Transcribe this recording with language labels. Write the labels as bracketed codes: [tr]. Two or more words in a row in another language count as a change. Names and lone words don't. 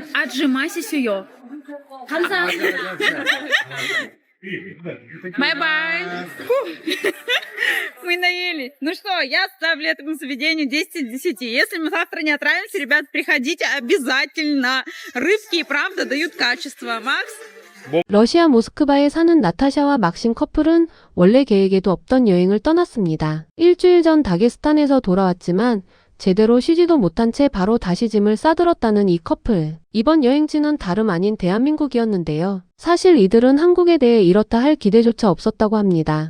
[ru] Отжимайся, сюё. Бай-бай. Мы наелись. Ну что, я ставлю этому заведению 10 из 10. Если мы завтра не отравимся, ребят, приходите обязательно. Рыбки и правда дают качество. Макс? [ko] 러시아 모스크바에 사는 나타샤와 막심 커플은 원래 계획에도 없던 여행을 떠났습니다. 일주일 전 다게스탄에서 돌아왔지만 제대로 쉬지도 못한 채 바로 다시 짐을 싸들었다는 이 커플. 이번 여행지는 다름 아닌 대한민국이었는데요. 사실 이들은 한국에 대해 이렇다 할 기대조차 없었다고 합니다.